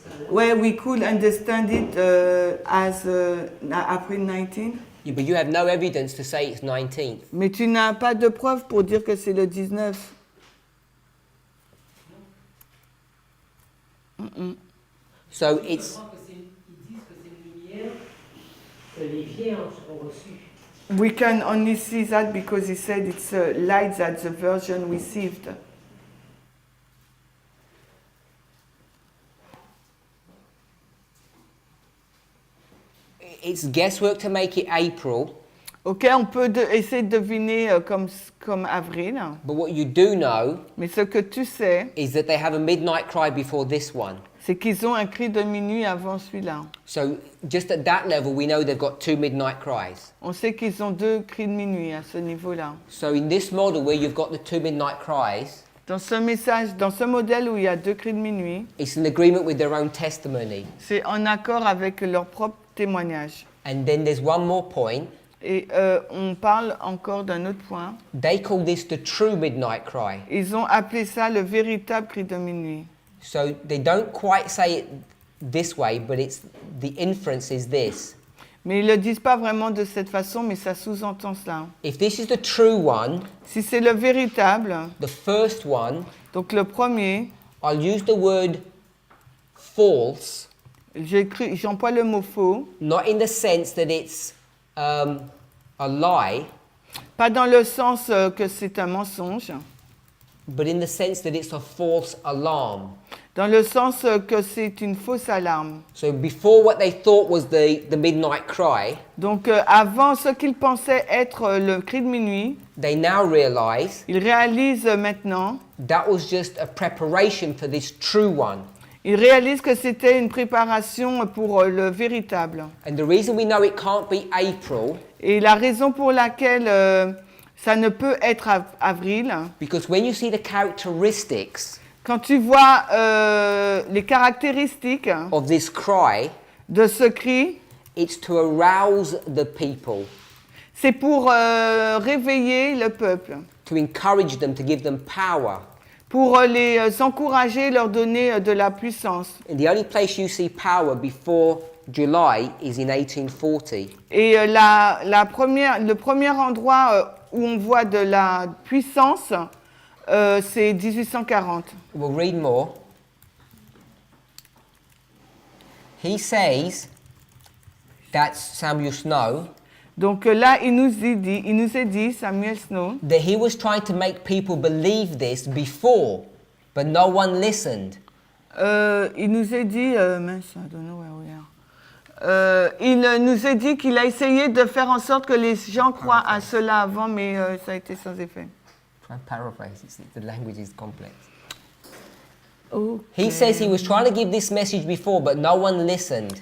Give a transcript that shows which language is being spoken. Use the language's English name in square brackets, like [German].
[English] Ouais, we could understand it as April 19. Yeah, but you have no evidence to say it's 19th. [French] Mais tu n'as pas de preuve pour dire que c'est le 19. [English] So it's [French] Ils disent que c'est une lumière que les vierges ont reçue. [English] We can only see that because he said it's a light that the virgin received. it's guesswork to make it April. [French] Ok, on peut essayer de deviner comme avril. [English] But what you do know [French] Mais ce que tu sais, [English] is that they have a midnight cry before this one. [French] c'est qu'ils ont un cri de minuit avant celui-là. [English] So just at that level, we know they've got two midnight cries. [French] On sait qu'ils ont deux cris de minuit à ce niveau-là. [English] So in this model where you've got the two midnight cries, [French] Dans ce modèle où il y a deux cris de minuit, [English] it's in agreement with their own testimony. [French] c'est en accord avec leur propre témoignage. [English] And then there's one more point. [French] Et on parle encore d'un autre point. [English] They call this the true midnight cry. [French] Ils ont appelé ça le véritable cri de minuit. [English] So they don't quite say it this way, but it's the inference is this. [French] Mais ils ne le disent pas vraiment de cette façon, mais ça sous-entend cela. [English] If this is the true one, [French] Si c'est le véritable, [English] the first one, [French] donc le premier, [English] I'll use the word false, [French] j'emploie le mot faux, [English] not in the sense that it's a lie, [French] pas dans le sens que c'est un mensonge, [English] but in the sense that it's a false alarm. [French] dans le sens que c'est une fausse alarme. [English] So before what they thought was the midnight cry, [French] Donc avant ce qu'ils pensaient être le cri de minuit, [English] they now realize [French] ils réalisent maintenant, [English] that was just a preparation for this true one. [French] ils réalisent que c'était une préparation pour le véritable. [English] And the reason we know it can't be April, [French] Et la raison pour laquelle ça ne peut être avril, [English] because when you see the characteristics [French] quand tu vois les caractéristiques [English] of this cry, [French] de ce cri, [English] it's to arouse the people, [French] c'est pour réveiller le peuple, [English] to encourage them, to give them power. [French] pour les encourager, leur donner de la puissance. [English] And the only place you see power before July is in 1840. [French] Et le premier endroit où on voit de la puissance, c'est 1840. [English] We'll read more. He says that Samuel Snow, [French] Donc là, il nous est dit, Samuel Snow, [English] that he was trying to make people believe this before, but no one listened. [French] il nous est dit, mince, [English] I don't know where we are. [French] Il nous est dit qu'il a essayé de faire en sorte que les gens croient à cela avant, mais ça a été sans effet. [English] Try and paraphrase, the language is complex. Okay. He says he was trying to give this message before, but no one listened.